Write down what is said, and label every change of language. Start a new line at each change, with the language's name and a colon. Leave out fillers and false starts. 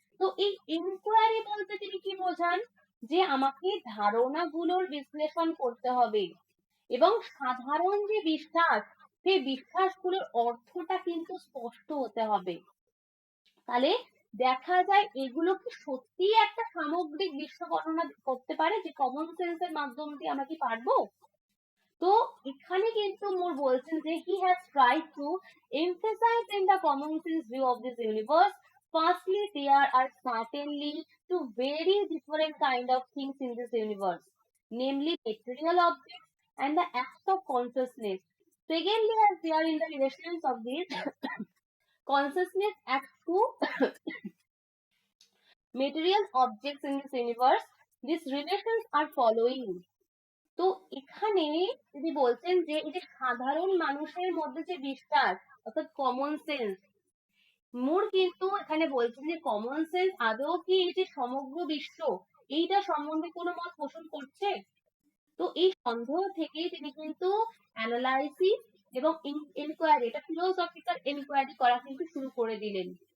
Bangla: তো এই ইনকোয়ারি বলতে তিনি কি বোঝান, যে আমাকে ধারণাগুলোর বিশ্লেষণ করতে হবে এবং সাধারণ যে বিশ্বাস, সেই বিশ্বাসগুলোর অর্থটা কিন্তু স্পষ্ট হতে হবে। তাহলে দেখা যায় এগুলো কি সত্যি একটা সামগ্রিক বিশ্ব বর্ণনা করতে পারে, যে কমন সেন্সের মাধ্যম দিয়ে আমরা কি পারবো। তো এখানে কিন্তু মোর বলছেন যে
English: he has tried to emphasize in the common sense view of this universe. Firstly, there are certainly two very different kind of things in this universe, namely material objects and the acts of consciousness. Secondly, as they are in the relations of this consciousness acts to material objects in this universe, these relations are following.
Bangla: তো এখানে যদি বলছেন যে এই যে সাধারণ মানুষের মধ্যে যে বিশ্বাস, অর্থাৎ কমন সেন্স, মোর কিন্তু এখানে বলছেন যে কমন সেন্স আদৌ কি এই যে সমগ্র বিশ্ব, এইটা সম্বন্ধে কোনো মত পোষণ করছে। তো এই সন্দেহ থেকেই তিনি কিন্তু অ্যানালাইসিস এবং ইনকোয়ারি, এটা ফিলোসফিক্যাল ইনকোয়ারি করা কিন্তু শুরু করে দিলেন।